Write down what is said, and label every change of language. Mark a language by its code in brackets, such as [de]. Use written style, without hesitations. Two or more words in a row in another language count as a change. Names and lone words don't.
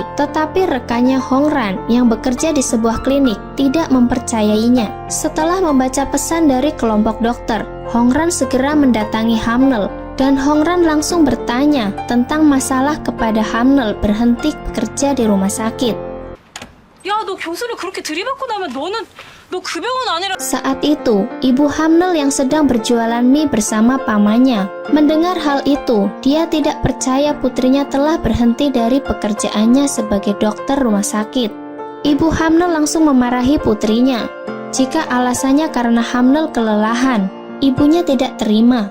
[id] Tetapi rekannya Hongran yang bekerja di sebuah klinik tidak mempercayainya. Setelah membaca pesan dari kelompok dokter, Hongran segera mendatangi Hamnel dan Hongran langsung bertanya tentang masalah kepada Hamnel berhenti bekerja di rumah sakit. [ko] 야, 너 교수를 그렇게 들이받고 나면 너 그 병원 아니라. [id] Saat itu, ibu Hamnel yang sedang berjualan mie bersama pamannya mendengar hal itu. Dia tidak percaya putrinya telah berhenti dari pekerjaannya sebagai dokter rumah sakit. Ibu Hamnel langsung memarahi putrinya. Jika alasannya karena Hamnel kelelahan, ibunya tidak terima.